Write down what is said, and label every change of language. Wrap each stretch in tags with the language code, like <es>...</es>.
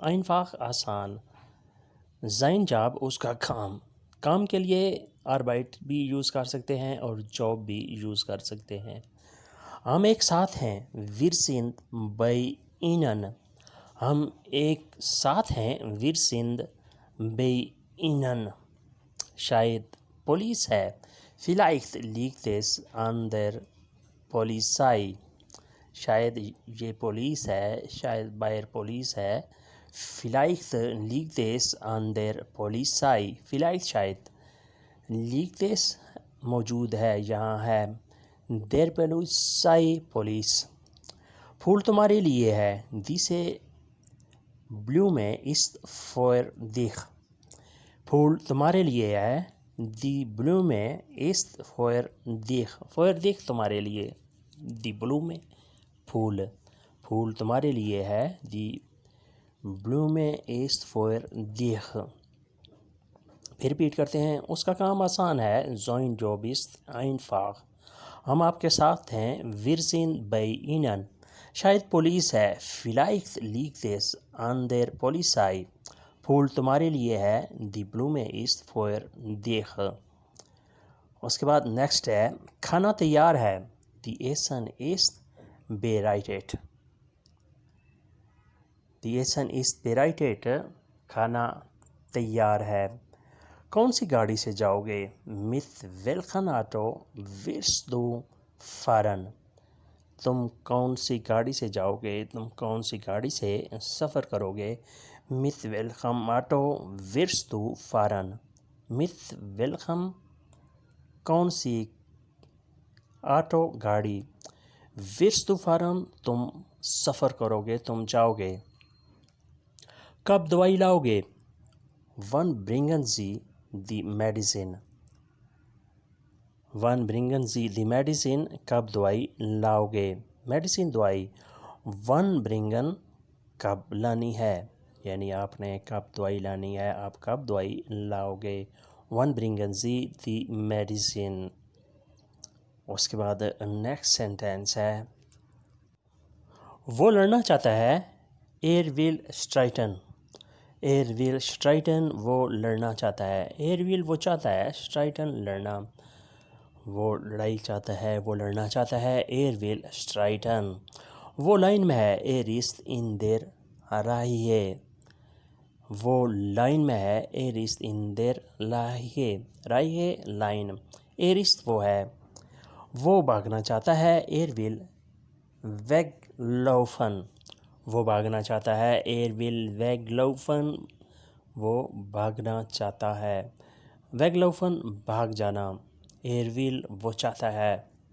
<hi>einfach आसान, sein Job उसका काम के लिए arbeit भी यूज़ कर सकते हैं और job भी यूज़ कर सकते हैं। हम एक साथ हैं,</hi> <de>wir sind bei Ihnen।</de> <hi>हम एक साथ हैं,</hi> <de>wir sind bei Ihnen।</de> <hi>शायद पुलिस है,</hi> <de>vielleicht liegt es an der Polizei।</de> <hi>शायद ये पुलिस है, शायद बाहर पुलिस है।</hi> <de>vielleicht liegt es an der Polizei। vielleicht</de> <hi>शायद,</hi> <de>liegt es</de> <hi>मौजूद है, यहाँ है,</hi> <de>der Polizei</de> <hi>पुलिस। फूल तुम्हारे लिए है,</hi> <de>diese Blume ist für dich।</de> <hi>फूल तुम्हारे लिए है,</hi> <de>die Blume ist für dich। für dich</de> <hi>तुम्हारे लिए,</hi> <de>die Blume</de> <hi>फूल तुम्हारे लिए है,</hi> <de>die Blume ist für dich।</de> <hi>फिर रिपीट करते हैं, उसका काम आसान है,</hi> <de>sein Job ist einfach।</de> <hi>हम आपके साथ हैं,</hi> <de>wir sind bei Ihnen।</de> <hi>शायद पुलिस है,</hi> <de>vielleicht liegt es an der Polizei।</de> <hi>फूल तुम्हारे लिए है,</hi> <de>die Blume ist für dich।</de> <hi>उसके बाद नेक्स्ट है, खाना तैयार है,</hi> <de>die Essen ist bereitet। die Essen ist bereitet</de> <hi>खाना तैयार है। कौन सी गाड़ी से जाओगे,</hi> <de>mit welchem Auto wirst du fahren।</de> <hi>तुम कौन सी गाड़ी से जाओगे, तुम कौन सी गाड़ी से सफ़र करोगे,</hi> <de>mit welchem Auto wirst du fahren। mit welchem</de> <hi>कौन सी, ऑटो गाड़ी,</hi> <de>wirst du fahren</de> <hi>तुम सफ़र करोगे, तुम जाओगे। कब दवाई लाओगे,</hi> <de>wann bringen Sie die Medicine। wann bringen Sie die Medicine</de> <hi>कब दवाई लाओगे,</hi> <de>मेडिसिन दवाई। wann bringen</de> <hi>कब लानी है, यानी आपने कब दवाई लानी है, आप कब दवाई लाओगे,</hi> <de>wann bringen Sie die Medicine।</de> <hi>उसके बाद नेक्स्ट सेंटेंस है, वो लड़ना चाहता है,</hi> <de>er will streiten। er will streiten</de> <hi>वो लड़ना चाहता है,</hi> <de>er will</de> <hi>वो चाहता है, streiten लड़ना। वो लड़ाई चाहता है, वो लड़ना चाहता है,</hi> <de>er will streiten।</de> <hi>वो लाइन में है,</hi> <de>er ist in der Reihe।</de> <hi>वो लाइन में है,</hi> <de>er ist in der Reihe।</de> <hi>Reihe line,</hi> <de>er ist</de> <hi>वो है। वो भागना चाहता है,</hi> <de>er will weglaufen।</de> <hi>वो भागना चाहता है,</hi> <de>er will weglaufen</de> <hi>वो भागना चाहता है, weglaufen भाग जाना,</hi> <de>er will</de> <hi>वो चाहता है।</hi>